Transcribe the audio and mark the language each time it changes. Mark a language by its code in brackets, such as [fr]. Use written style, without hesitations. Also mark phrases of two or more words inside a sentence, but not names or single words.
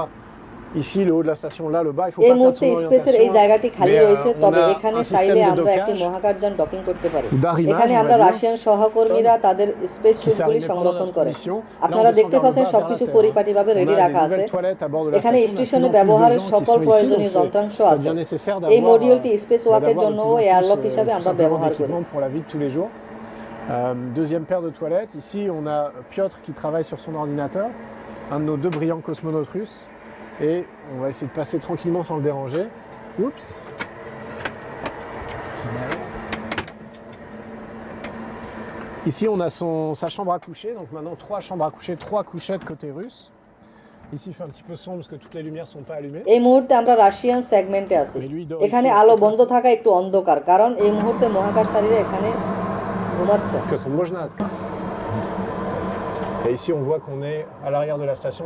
[bn] এই মুহূর্তে স্পেসের এই জায়গাটি খালি রয়েছে, তবে এখানে চাইলে আমরা একটি মহাকাশযান ডকিং করতে পারি। এখানে আমরা রাশিয়ান সহকর্মীরা তাদের স্পেস স্যুটগুলি সংরক্ষণ করে। আপনারা দেখতে পাচ্ছেন সবকিছু পরিপাটিভাবে রেডি রাখা আছে। এখানে স্টেশনে ব্যবহারের সকল প্রয়োজনীয় যন্ত্রাংশ আছে। এই মডিউলটি [en] space walk [bn] জন্য ও এয়ারলক হিসাবে আমরা ব্যবহার করি। [fr] Deuxième paire de toilettes. Ici, on a Piotr qui travaille sur son ordinateur, un de nos 2 brillants cosmonautes russes. Et on va essayer de passer tranquillement sans le déranger. Oups. Ici, on a sa chambre à coucher. Donc maintenant, 3 chambres à coucher, 3 couchettes côté russe. Ici, il fait un petit peu sombre parce que toutes les lumières sont pas allumées. [bn] এই মুহূর্তে আমরা [en] Russian segment [bn] আছি। এখানে আলো বন্ধ থাকা একটু অন্ধকার, কারণ এই মুহূর্তে মহাকাশচারীরা এখানে ঘুমাচ্ছে। [fr] Et ici, on voit qu'on est à l'arrière de la station.